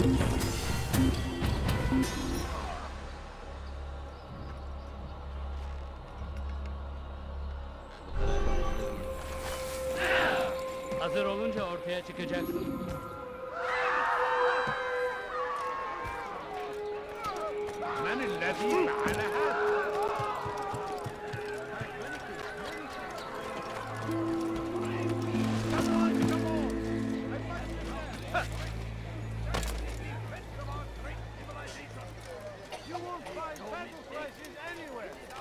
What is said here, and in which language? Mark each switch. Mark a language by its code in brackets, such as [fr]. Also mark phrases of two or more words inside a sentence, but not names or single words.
[tr] Hazır olunca ortaya çıkacaksın. [ar] من الذي فعل هذا؟ [en] You won't find battle prices anywhere.